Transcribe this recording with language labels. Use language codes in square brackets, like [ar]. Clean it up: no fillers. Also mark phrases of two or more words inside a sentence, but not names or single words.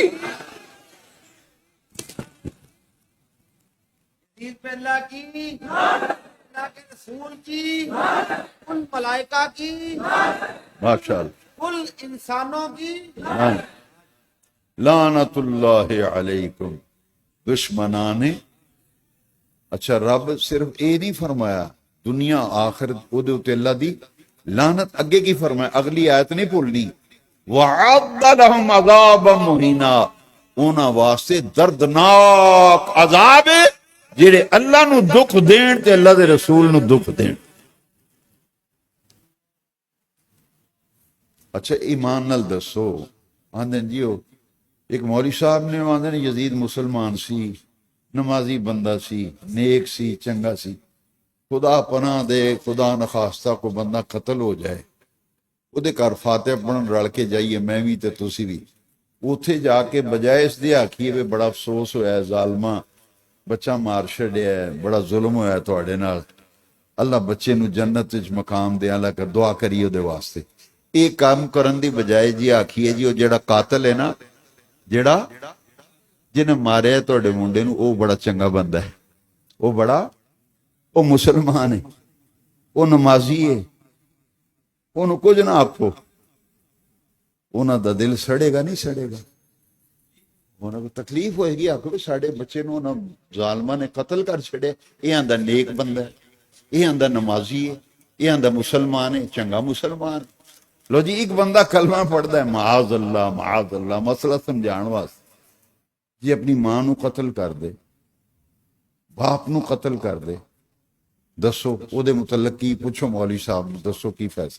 [ur] عید پہ اللہ کی، اللہ کے رسول کی، کل ملائکہ کی، ماشاءاللہ، کل انسانوں کی. [ar] لعنت اللہ علیکم. [pa] دشمنان. اچھا رب صرف اے نہیں فرمایا دنیا آخرت او دے اوتے اللہ دی لعنت، اگے کی فرمایا، اگلی آیت نہیں بھولنی، [ar] وَعَدَّ لَهُمْ عَذَابًا مُهِينًا. [pa] انہاں واسطے دردناک عذاب ہے جڑے اللہ نو دکھ دین تے اللہ دے رسول نو دکھ دین. اچھا ایمان نال دسو، آندے جیو ایک مولوی صاحب نے آندے نے یزید مسلمان سی، نمازی بندہ سی، نیک سی، چنگا سی. خدا پناہ دے، خدا نخواستہ کو بندہ قتل ہو جائے، او دے گھر فاتح پڑھن رل کے جائیے، میں بھی تے تسی بھی. اوتھے جا کے بجائے اس دے آکھیے وے بڑا افسوس ہویا ہے ظالماں، بچہ مار چھڑیا ہے، بڑا ظلم ہویا ہے تواڈے نال، اللہ بچے نو جنت وچ مقام دے، اللہ کر دعا کریو دے واسطے. اے کام کرن دی بجائے جی آکھیے جی او جڑا قاتل ہے نا، جڑا جنہیں ماریا تواڈے منڈے نو، او بڑا چنگا بندہ ہے، او مسلمان ہے، او نمازی ہے، انہوں کچھ نہ آکھو، انہاں دا دل سڑے گا نہیں سڑے گا، انہاں کو تکلیف ہوئے گی. آکھو ساڈے بچے نو انہاں ظالماں نے قتل کر چھڑے، یہ آندا نیک بندہ ہے، یہ آندا نمازی ہے، یہ آندا مسلمان ہے، چنگا مسلمان. لو جی ایک بندہ کلمہ پڑھدا ہے، معاذ اللہ مسئلہ سمجھان واسطے، جی اپنی ماں نو قتل کر دے، باپ نو قتل کر دے، دسو او دے متعلق کی پوچھو مولوی صاحب نو، دسو کی فیصلہ؟